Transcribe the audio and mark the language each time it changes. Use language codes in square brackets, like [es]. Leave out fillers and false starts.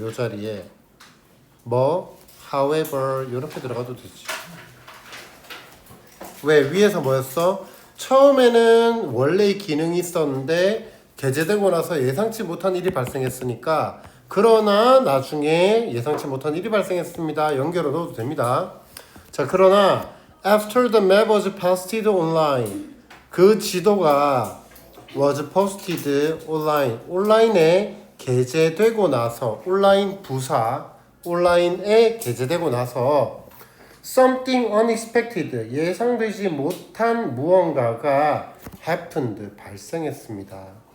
[ko] 요 자리에 뭐 however 요렇게 들어가도 되지. 왜? 위에서 뭐였어? 처음에는 원래의 기능이 있었는데 게재되고 나서 예상치 못한 일이 발생했으니까 그러나 나중에 예상치 못한 일이 발생했습니다. 연결을 넣어도 됩니다. 자, 그러나 [en] after the map was posted online. [ko] 그 지도가 [en] was posted online. [ko] 온라인에 게재되고 나서 온라인 부사 온라인에 게재되고 나서 [en] something unexpected [ko] 예상되지 못한 무언가가 happened 발생했습니다.